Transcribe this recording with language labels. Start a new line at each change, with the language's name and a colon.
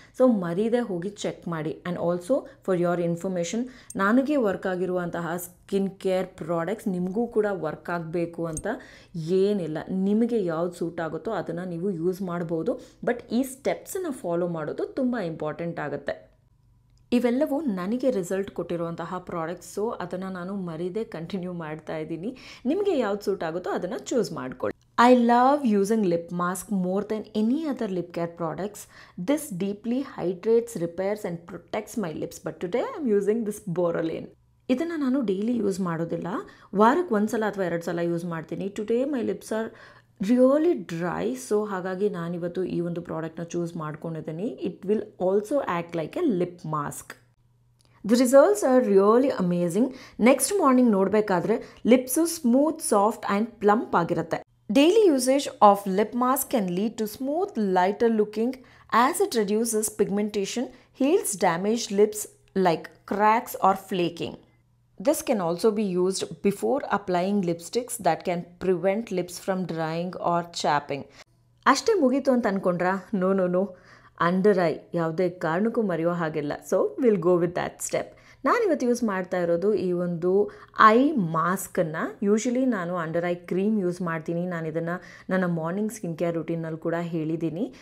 Kannada: So ಮರೀದೆ ಹೋಗಿ check ಮಾಡಿ.
English: and also for your information,
Kannada: ನನಗೆ ವರ್ಕ್ ಆಗಿರುವಂತಹ ಸ್ಕಿನ್ ಕೇರ್ ಪ್ರಾಡಕ್ಟ್ಸ್ ನಿಮಗೂ ಕೂಡ ವರ್ಕ್ ಆಗಬೇಕು ಅಂತ ಏನಿಲ್ಲ. ನಿಮಗೆ ಯಾವ್ದು ಸೂಟ್ ಆಗುತ್ತೋ ಅದನ್ನು ನೀವು ಯೂಸ್ ಮಾಡ್ಬೋದು. ಬಟ್ ಈ ಸ್ಟೆಪ್ಸನ್ನು ಫಾಲೋ ಮಾಡೋದು ತುಂಬ ಇಂಪಾರ್ಟೆಂಟ್ ಆಗುತ್ತೆ. ಇವೆಲ್ಲವೂ ನನಗೆ ರಿಸಲ್ಟ್ ಕೊಟ್ಟಿರುವಂತಹ ಪ್ರಾಡಕ್ಟ್ಸ್. ಸೊ ಅದನ್ನು ನಾನು ಮರೀದೆ ಕಂಟಿನ್ಯೂ ಮಾಡ್ತಾ ಇದ್ದೀನಿ. ನಿಮಗೆ ಯಾವ್ದು ಸೂಟ್ ಆಗುತ್ತೋ ಅದನ್ನು ಚೂಸ್ ಮಾಡ್ಕೊಳ್ಳಿ.
English: I love using lip mask more than any other lip care products. This deeply hydrates, repairs and protects my lips. But today I'm using this Borolane.
Kannada: ಇದನ್ನು ನಾನು ಡೈಲಿ ಯೂಸ್ ಮಾಡೋದಿಲ್ಲ, ವಾರಕ್ಕೆ ಒಂದು ಸಲ ಅಥವಾ 2 ಸಲ ಯೂಸ್ ಮಾಡ್ತೀನಿ.
English: today my lips are really dry,
Kannada: so ಹಾಗಾಗಿ ನಾನಿವತ್ತು ಈ ಒಂದು ಪ್ರಾಡಕ್ಟ್ನ ಚೂಸ್ ಮಾಡ್ಕೊಂಡಿದ್ದೀನಿ.
English: It will also act like a lip mask. The results are really amazing.
Kannada: Next morning ನೋಡಬೇಕಾದ್ರೆ lips smooth, soft and plump ಆಗಿರುತ್ತೆ.
English: Daily usage of lip mask can lead to smooth, lighter looking as it reduces pigmentation, heals damaged lips like cracks or flaking. This can also be used before applying lipsticks that can prevent lips from drying or chapping.
Kannada: ಅಷ್ಟೇ ಮುಗೀತು ಅಂತ ಅಂದ್ಕೊಂಡ್ರಾ? No, under I ಯಾವುದೇ ಕಾರಣಕ್ಕೂ ಮರೆಯೋ ಹಾಗಿಲ್ಲ.
English: So will go with that step.
Kannada: ನಾನಿವತ್ತು use ಮಾಡ್ತಾ ಇರೋದು ಈ ಒಂದು ಐ ಮಾಸ್ಕನ್ನು. ಯೂಶ್ವಲಿ ನಾನು ಅಂಡರ್ ಐ ಕ್ರೀಮ್ ಯೂಸ್ ಮಾಡ್ತೀನಿ. ನಾನು ಇದನ್ನು ನನ್ನ ಮಾರ್ನಿಂಗ್ ಸ್ಕಿನ್ ಕೇರ್ ರುಟೀನಲ್ಲಿ ಕೂಡ ಹೇಳಿದ್ದೀನಿ.